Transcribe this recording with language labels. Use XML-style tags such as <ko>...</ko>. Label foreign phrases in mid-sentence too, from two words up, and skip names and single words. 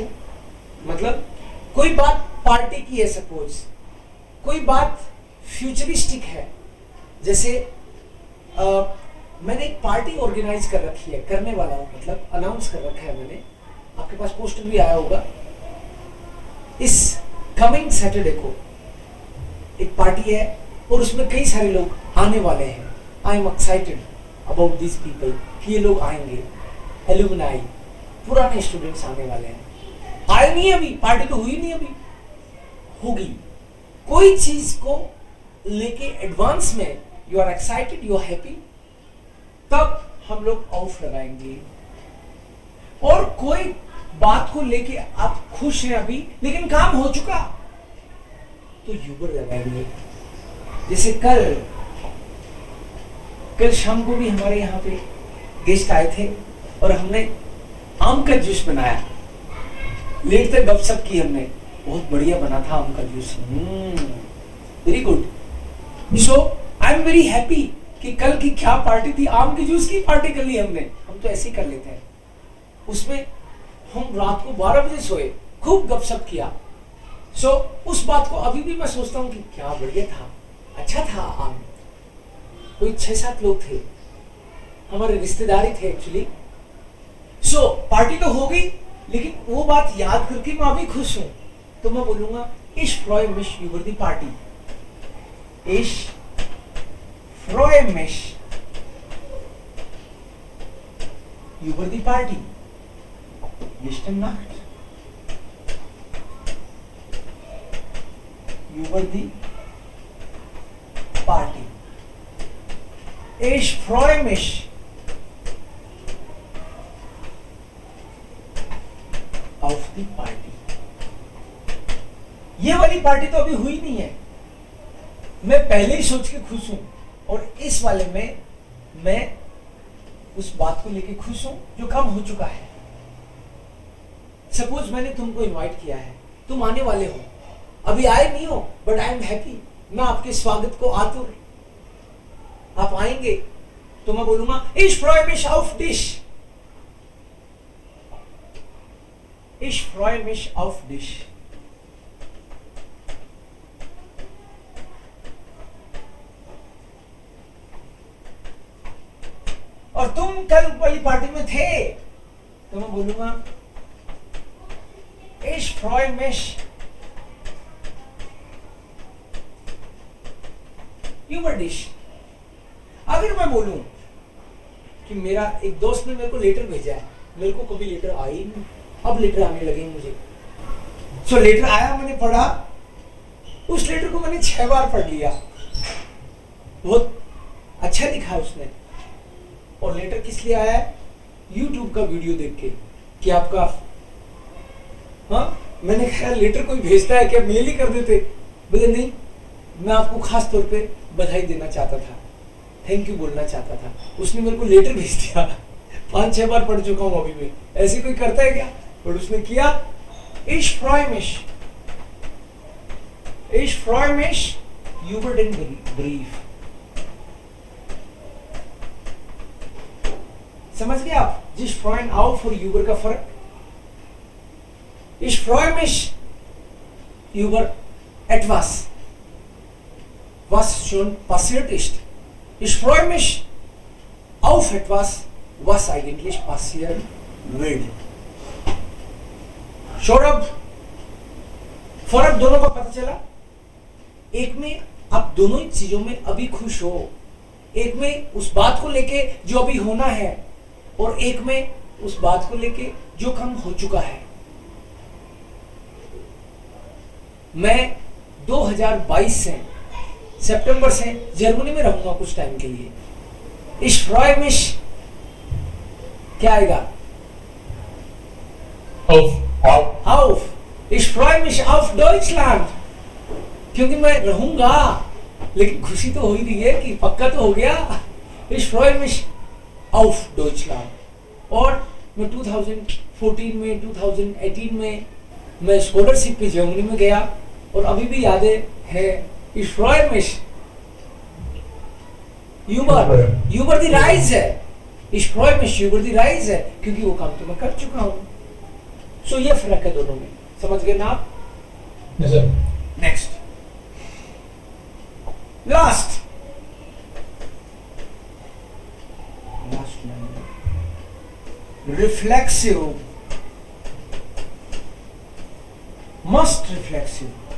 <hi>मतलब कोई बात पार्टी की है, सपोज कोई बात फ्यूचरिस्टिक है, जैसे मैंने एक</hi> <en>party organize</en> <hi>कर रखी है, करने वाला हूं, मतलब अनाउंस कर रखा है मैंने, आपके पास पोस्टर भी आया होगा। इस</hi> <en>coming Saturday</en> <hi>को एक पार्टी है और उसमें कई सारे लोग आने वाले हैं।</hi> <en>I am excited about this people</en> <hi>कि ये लोग आएंगे, एलुमनाई, पुराने स्टूडेंट्स आने वाले हैं। आए नहीं अभी, पार्टी तो हुई नहीं, अभी होगी। कोई चीज को लेके एडवांस में</hi> <en>you are excited, you are happy,</en> <hi>तब हम लोग ऑफ लगाएंगे। और कोई बात को लेके आप खुश हैं अभी लेकिन काम हो चुका, तो यूबर लगाएंगे। जैसे कल शाम को भी हमारे यहाँ पे गेस्ट आए थे और हमने आम का जूस बनाया, लेट तक गपशप की हमने, बहुत बढ़िया बना था आम का जूस,</hi> <en>Very good. So I am very happy</en> <hi>कि कल की क्या पार्टी थी, आम के जूस की पार्टी कर ली हमने। हम तो ऐसे ही कर लेते हैं। उसमें हम रात को 12 बजे सोए, खूब गपशप किया। सो उस बात को अभी भी मैं सोचता हूँ कि क्या बढ़िया था, अच्छा था आम। कोई 6-7 लोग थे, हमारे रिश्तेदारी थे एक्चुअली। सो पार्टी तो हो गई, लेकिन वो बात याद करके मैं अभी खुश हूं, तो मैं बोलूंगा</hi> <de>ich freue mich über die Party, ich freue mich über die Party, gestern Nacht über die Party. Ich freue mich auf die Party.</de> <hi>ये वाली पार्टी तो अभी हुई नहीं है, मैं पहले ही सोच के खुश हूं, और इस वाले में मैं उस बात को लेके खुश हूं जो कम हो चुका है। सपोज मैंने तुमको इनवाइट किया है, तुम आने वाले हो, अभी आए नहीं हो,</hi> <en>but I am happy,</en> <hi>मैं आपके स्वागत को आतुर। आप आएंगे तो मैं बोलूंगा</hi> <de>ich freue mich auf dich, ich freue mich auf dich।</de> <hi>और तुम कल वाली पार्टी में थे तो मैं बोलूंगा</hi> <de>ich freue mich über dich।</de> <hi>अगर मैं बोलूं कि मेरा एक दोस्त ने मेरे को लेटर भेजा है, मेरे को कभी लेटर आई नहीं, अब लेटर आने लगे मुझे। सो लेटर आया, मैंने पढ़ा, उस लेटर को मैंने 6 बार पढ़ लिया, बहुत अच्छा लिखा है उसने। और लेटर किस लिए आया है? YouTube का वीडियो देख के कि आपका, हाँ मैंने कहा लेटर कोई भेजता है क्या, मेल ही कर देते। बोले नहीं, मैं आपको खास तौर पे बधाई देना चाहता था, थैंक यू बोलना चाहता था। उसने मेरे को लेटर भेज दिया, 5-6 बार पढ़ चुका हूं अभी में, ऐसे कोई करता है क्या? और उसने किया</hi> <de>ich freue mich über den Brief।</de> <hi>समझ गए आप जिस</hi> <de>freuen auf</de> <hi>और über का फर्क?</hi> <de>Ich freue mich über etwas, was schon passiert ist। Ich freue mich auf etwas, was eigentlich passieren wird।</de> <hi>सौरभ, फर्क दोनों का पता चला? एक में आप दोनों ही चीजों में अभी खुश हो, एक में उस बात को लेके जो अभी होना है, और एक में उस बात को लेके जो काम हो चुका है। मैं 2022 से सितंबर से जर्मनी में रहूंगा कुछ टाइम के लिए।</hi> <de>Ich freue mich</de> <hi>क्या आएगा?</hi> <de>auf। Ich freue mich auf Deutschland,</de> <hi>क्योंकि मैं रहूंगा, लेकिन खुशी तो हो ही रही है कि पक्का तो हो गया।</hi> <de>Ich freue mich auf Deutschland।</de> <hi>और मैं 2014 में 2018 में मैं स्कॉलरशिप पे जर्मनी में गया, और अभी भी यादें है।</hi> <de>Ich freue mich über die Reise। Ich freue mich über die Reise,</de> <hi>क्योंकि वो काम तो मैं कर चुका हूं। सो ये फर्क है दोनों में, समझ गए ना आप?</hi> <en>Next, last reflexive, must reflexive.</en>